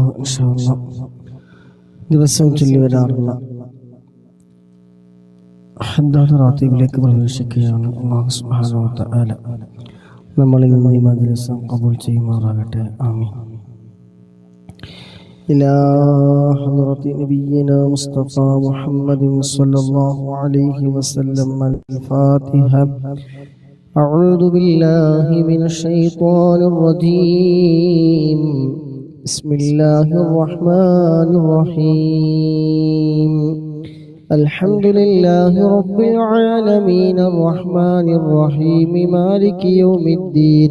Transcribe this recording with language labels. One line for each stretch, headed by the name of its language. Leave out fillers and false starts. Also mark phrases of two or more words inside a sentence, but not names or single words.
Arabic: إن شاء الله
Malayalam: ദിവസവും ചൊല്ലി വരാറുള്ള ഹദ്ദാദ് റാത്തീബിലേക്ക് പ്രവേശിക്കുകയാണ്.
Arabic: الله سبحانه وتعالى
Malayalam: നമ്മളിൽ നിന്ന് ഈ മജ്‌ലിസ് ഖബൂൽ ചെയ്യുമാറാകട്ടെ. ആമീൻ.
Arabic: إلى حضرة نبينا مصطفى محمد صلى الله عليه وسلم. അൽ-ഫാത്തിഹ. أعوذ بالله من الشيطان الرجيم. بسم الله الرحمن الرحيم. الحمد لله رب العالمين الرحمن الرحيم مالك يوم الدين.